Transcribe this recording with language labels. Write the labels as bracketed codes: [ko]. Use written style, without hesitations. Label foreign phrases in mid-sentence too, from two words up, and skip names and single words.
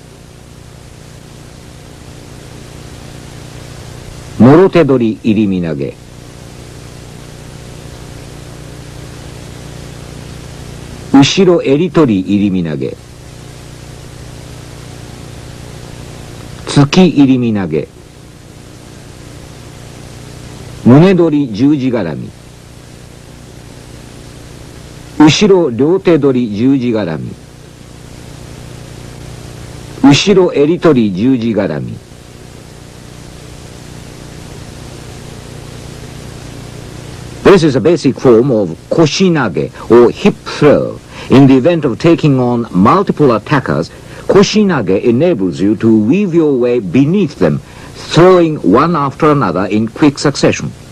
[ja] 諸手取り入身投げ. 後ろ襟取り入身投げ. 突き入身投げ. 胸取り十字絡み、後ろ両手取り十字絡み、後ろ襟取り十字絡み。 [en] This is a basic form of koshinage or hip throw. In the event of taking on multiple attackers, koshinage enables you to weave your way beneath them, throwing one after another in quick succession.